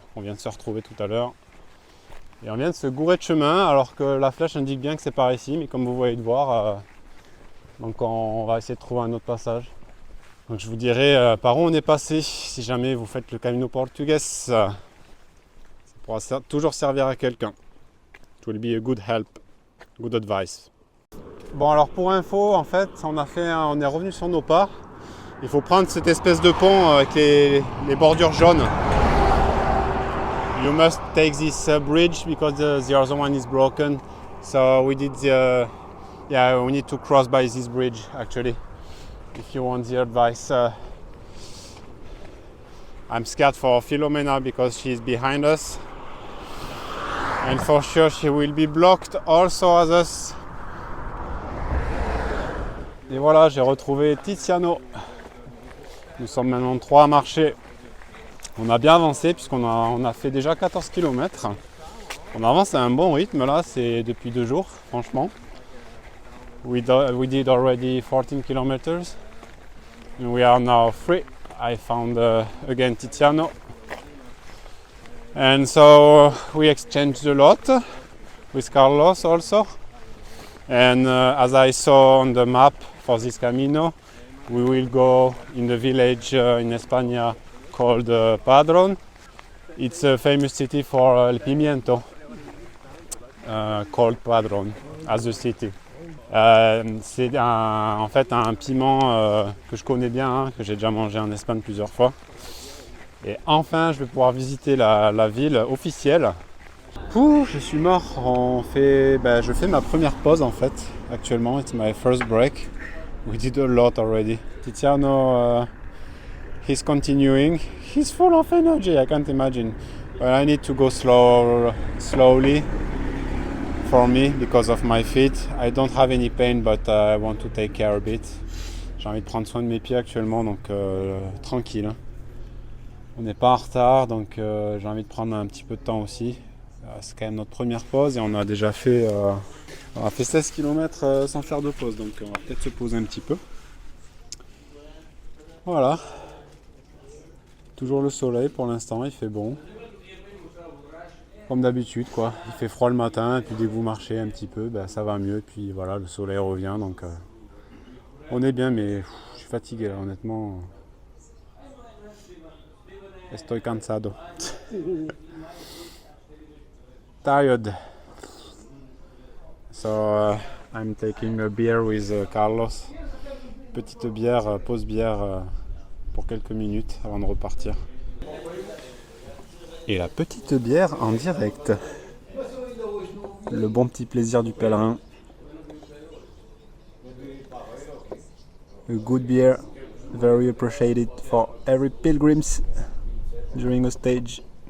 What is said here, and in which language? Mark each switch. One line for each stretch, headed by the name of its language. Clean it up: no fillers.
French: On vient de se retrouver tout à l'heure. Et on vient de se gourer de chemin alors que la flèche indique bien que c'est par ici. Mais comme vous voyez de voir, donc on va essayer de trouver un autre passage. Donc je vous dirai par où on est passé si jamais vous faites le Camino Portugués. Ça pourra toujours servir à quelqu'un.
English: It will be a good help, good advice.
French: Bon alors pour info, en fait, on est revenu sur nos pas. Il faut prendre cette espèce de pont avec les bordures jaunes.
English: You must take this bridge because the other one is broken. So we did we need to cross by this bridge actually. If you want the advice, I'm scared for Philomena because she's behind us, and for sure she will be blocked also as us.
French: Et voilà, j'ai retrouvé Tiziano. Nous sommes maintenant 3 à marcher. On a bien avancé puisqu'on a fait déjà 14 km. On avance à un bon rythme là, c'est depuis 2 jours, franchement.
English: We did already 14 kilometers. And we are now free. I found again Tiziano. And so we exchanged a lot with Carlos also. And as I saw on the map for this Camino, we will go in the village in España called Padrón. It's a famous city for
Spanish: el pimiento,
English: called Padrón as a city.
French: C'est en fait un piment que je connais bien, hein, que j'ai déjà mangé en Espagne plusieurs fois. Et enfin, je vais pouvoir visiter la ville officielle. Ouh, je suis mort. Je fais ma première pause en fait. Actuellement,
English: it's my first break. We did a lot already. Tiziano, he's continuing. He's full of energy. I can't imagine. But I need to go slowly. For me, because of my feet, I don't have any pain, but I want to take care of it.
French: J'ai envie de prendre soin de mes pieds actuellement, donc tranquille. On n'est pas en retard, donc j'ai envie de prendre un petit peu de temps aussi. C'est quand même notre première pause et on a déjà fait, 16 km sans faire de pause, donc on va peut-être se poser un petit peu. Voilà. Toujours le soleil pour l'instant, il fait bon. Comme d'habitude quoi, il fait froid le matin et puis dès que vous marchez un petit peu, ça va mieux et puis voilà, le soleil revient donc on est bien, mais je suis fatigué là honnêtement.
Spanish: Estoy cansado.
English: Tired. So I'm taking a beer with Carlos.
French: Petite bière, pause bière pour quelques minutes avant de repartir. Et la petite bière en direct. Le bon petit plaisir du pèlerin.
English: A good beer, very appreciated for every pilgrims during a stage.